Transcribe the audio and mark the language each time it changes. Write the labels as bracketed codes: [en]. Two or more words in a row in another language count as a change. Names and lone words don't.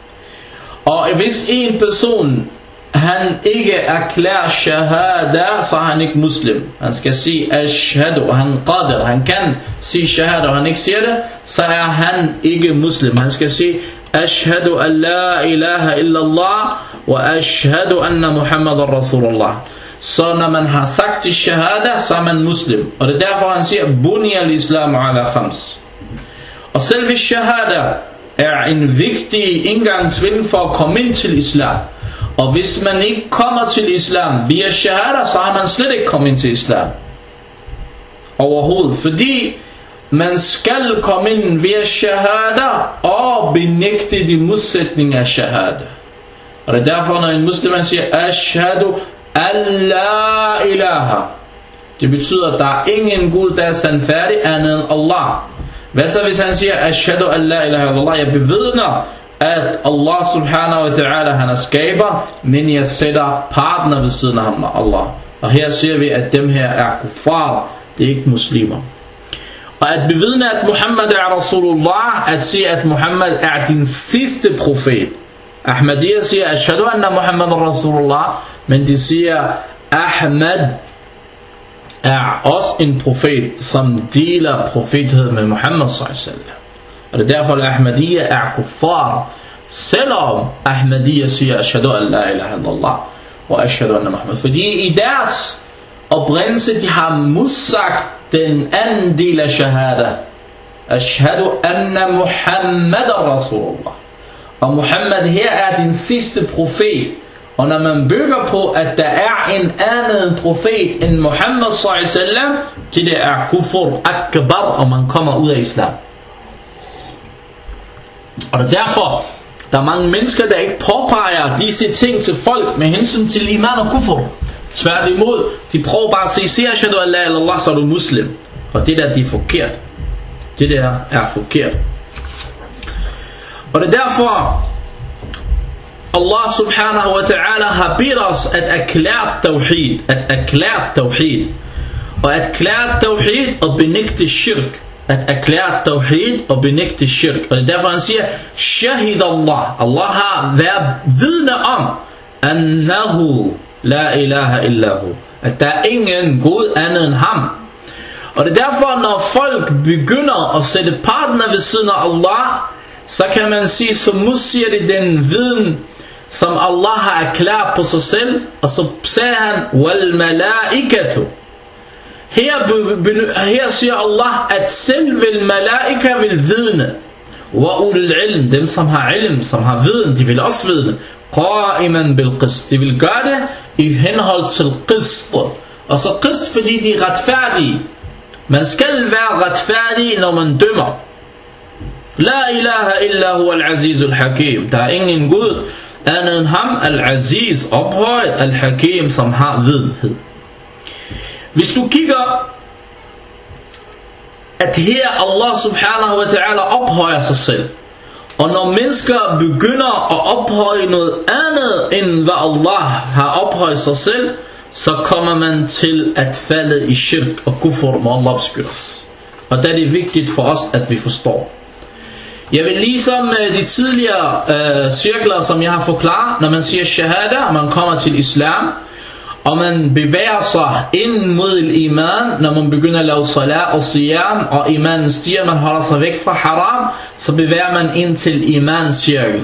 [da] Og hvis en person, han ikke erklærer shahada, så er han ikke muslim. Han skal sige ashhadu, og han qadir, han kan sige shahada, og han ikke siger det, så er han ikke muslim. Han skal sige [ar] أشهد أن لا إله إلا الله وأشهد أن محمدا رسول الله. [da] Så når man har sagt til shahada, så er man muslim. Og det er derfor han siger [ar] بني الإسلام على خمس. [da] Og selve shahada er en vigtig indgangsvinkel for at komme ind til islam. Og hvis man ikke kommer til islam via shahada, så har man slet ikke kommet ind til islam overhovedet. Fordi man skal komme ind via shahada og benægte de modsætninger af shahada. Og det er derfor, når en muslim siger [ar] أشهد أن لا إله, [da] det betyder, at der er ingen Gud, der er sandfærdig andet end Allah. Hvad så hvis han siger [ar] أشهد أن لا إله إلا الله, [da] jeg bevidner at Allah [ar] سبحانه وتعالى, [da] han er skaber, men jeg sætter partner ved siden af ham, Allah. Og her ser vi, at dem her er kuffar, det er ikke muslimer. Og at bevidne, at Muhammad er Rasulullah, at sige, at Muhammad er din sidste profet. Ahmadiyya siger, [ar] أشهد أن محمد رسول الله, [da] men de siger, Ahmad er også en profet, som deler profethed med Muhammad sallallahu. Og det er derfor, at Ahmadiyya er kuffar, selvom Ahmadiyya siger, [ar] أشهد أن لا إله إلا الله, og أشهد أن محمد. [da] Fordi i deres oprindelse, de har modsagt den anden del af shahada. [ar] أشهد أن محمدا رسول الله. [da] Og Muhammad her er din sidste profet. Og når man bygger på, at der er en anden profet end Muhammad sallallahu, til det er [ar] كفر أكبر, [da] og man kommer ud af islam. Og derfor, Der er mange mennesker, der ikke påpeger disse ting til folk med hensyn til iman og kufr. Tværtimod, de prøver bare at sige, se [ar] أشهد أن لا إله إلا الله, [da] så er du muslim. Og det der, det er forkert. Det der er forkert. Og det er derfor, Allah [ar] سبحانه وتعالى [da] har bedt os at erklære tawhid. At erklære tawhid. Og at erklære tawhid og benægte shirk. At erklære tawhid og benægte shirk. Og det er derfor han siger, [ar] شهد الله. [da] Allah har været vidne om, [ar] أنه لا إله إلا هو. [da] At der er ingen Gud andet end ham. Og det er derfor, når folk begynder at sætte partner ved siden af Allah, så kan man sige, så modsiger det den viden, som Allah har erklæret på sig selv. Og så sagde han, wal malaikatu. Her siger Allah, at selv malaika vil vidne. [ar] وأولو العلم, [da] dem som har ilm, som har viden, de vil også vidne. [ar] قائما بالقسط, [da] de vil gøre det i henhold til qist. Og så qist, fordi de er retfærdige. Man skal være retfærdig, når man dømmer. [ar] لا إله إلا هو العزيز الحكيم. [da] Der er ingen Gud andet end ham, al-aziz, ophøjet, al-hakim, som har videnhed. Hvis du kigger, at her Allah [ar] سبحانه وتعالى [da] ophøjer sig selv. Og når mennesker begynder at ophøje noget andet, end hvad Allah har ophøjet sig selv, så kommer man til at falde i shirk og kufr, må Allah beskytte os. Og der er det vigtigt for os, at vi forstår. Jeg vil ligesom de tidligere cirkler, som jeg har forklaret, når man siger shahada, man kommer til islam, og man bevæger sig ind mod iman, når man begynder at lave salat og siyam, og imanen stiger, man holder sig væk fra haram, så bevæger man ind til imancirklen.